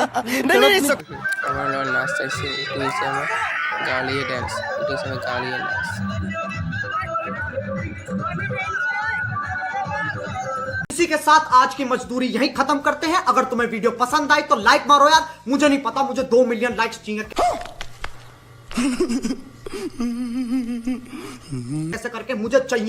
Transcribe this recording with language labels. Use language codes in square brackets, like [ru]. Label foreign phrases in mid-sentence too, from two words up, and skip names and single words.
[hi] नहीं [as] আমার লোক নাচ চাইছে, এইটো হৈছে আমাৰ গাঁৱলীয়া ডান্স, এইটো হৈছে আমাৰ গাঁৱলীয়া নাচ। [hi] इसी के साथ आज की मजदूरी यहीं खत्म करते हैं। अगर तुम्हें वीडियो पसंद आई तो लाइक मारो यार, मुझे नहीं पता, मुझे 2 मिलियन लाइक्स चाहिए। ऐसे करके मुझे चाहिए।